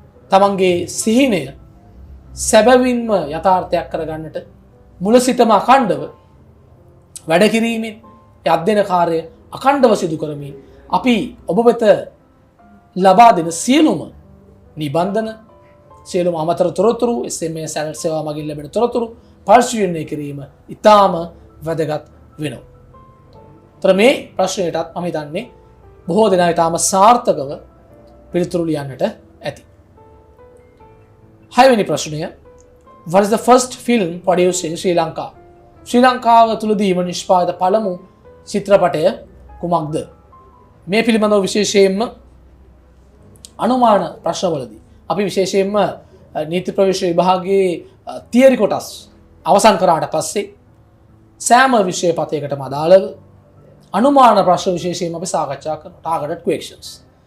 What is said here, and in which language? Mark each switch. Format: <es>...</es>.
<si>තමන්ගේ සිහිනය සැබවින්ම යථාර්ථයක් කරගන්නට මුල සිටම අඛණ්ඩව වැඩ කිරීමෙන් අධ්‍යයන කාර්යය අඛණ්ඩව සිදු කරමින් අපි ඔබ වෙත ලබා දෙන සියලුම නිබන්ධන සියලුම අමතර තොරතුරු SMS alert සේවාව මගින් ලැබෙන තොරතුරු පරිශීලනය කිරීම ඉතාම වැදගත් වෙනවා. තර මේ ප්‍රශ්නයටත් මම හිතන්නේ බොහෝ දෙනා ඉතාම සාර්ථකව පිළිතුරු ලියන්නට ඇති. 6 වෙනි ප්‍රශ්නය.</si> <en>What is the first film produced in Sri Lanka?</en> <si>ශ්‍රී ලංකාව තුලදීම නිෂ්පාදිත පළමු චිත්‍රපටය කුමක්ද? මේ පිළිබඳව විශේෂයෙන්ම අනුමාන ප්‍රශ්නවලදී අපි විශේෂයෙන්ම නීති ප්‍රවේශ විභාගයේ තියරි කොටස් අවසන් කරාට පස්සේ සෑම විෂය පතයකටම අදාළව අනුමාන ප්‍රශ්න විශේෂයෙන් අපි සාකච්ඡා කරනවා.</si> <en>targeted questions.</en>